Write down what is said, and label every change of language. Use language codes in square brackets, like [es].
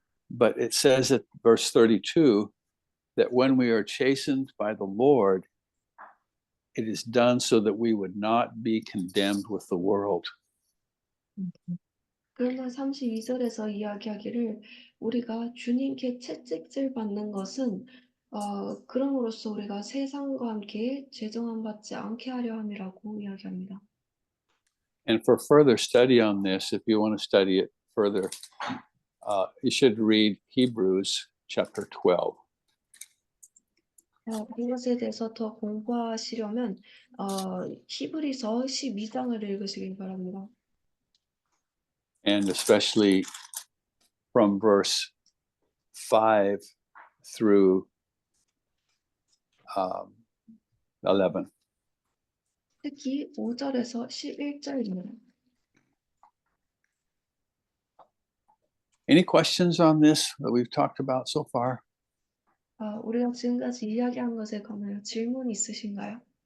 [en] But it says at verse 32 that when we are chastened by the Lord, it is done so that we would not be condemned with the world. [ko] 그러나 32절에서 이야기하기를 우리가 주님께 채찍질 받는 것은 그럼으로써 우리가 세상과 함께 죄정함 받지 않게 하려 함이라고 이야기합니다. [en] And for further study on this, if you want to study it further, you should read Hebrews chapter 12. [ko] 이것에 대해서 더 공부하시려면 히브리서 12장을 읽으시길 바랍니다. [en] And especially from verse 5 through 11. [ko] 특히 5절에서 11절입니다. [en] Any questions on this that we've talked about so far? [ko] 우리가 지금까지 이야기한 것에 관하여 질문 있으신가요?